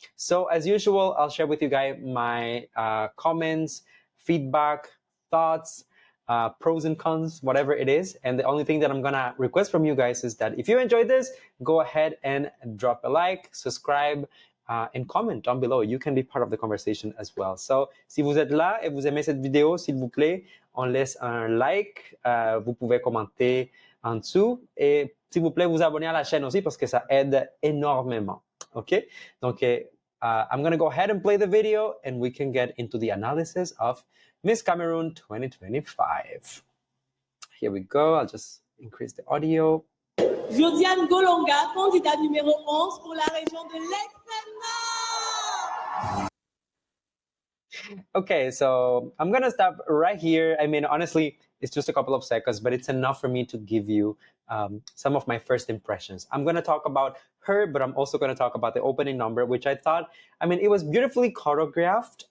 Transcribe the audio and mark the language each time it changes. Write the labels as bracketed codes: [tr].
[en] So as usual, I'll share with you guys my comments, feedback, thoughts, pros and cons, whatever it is. And the only thing that I'm gonna request from you guys is that if you enjoyed this, go ahead and drop a like, subscribe, and comment down below. You can be part of the conversation as well. [fr] So, si vous êtes là et vous aimez cette vidéo, s'il vous plaît, on laisse un like. Vous pouvez commenter en dessous. Et s'il vous plaît, vous abonner à la chaîne aussi parce que ça aide énormément. [en] OK? Donc, I'm going to go ahead and play the video and we can get into the analysis of Miss Cameroon 2025. Here we go. I'll just increase the audio. [fr] Josiane Golonga, candidate numéro 11 pour la région de l'extrême nord. [en] Okay, so I'm gonna stop right here. I mean, honestly, it's just a couple of seconds, but it's enough for me to give you some of my first impressions. I'm gonna talk about her, but I'm also gonna talk about the opening number, which I thought, I mean, it was beautifully choreographed.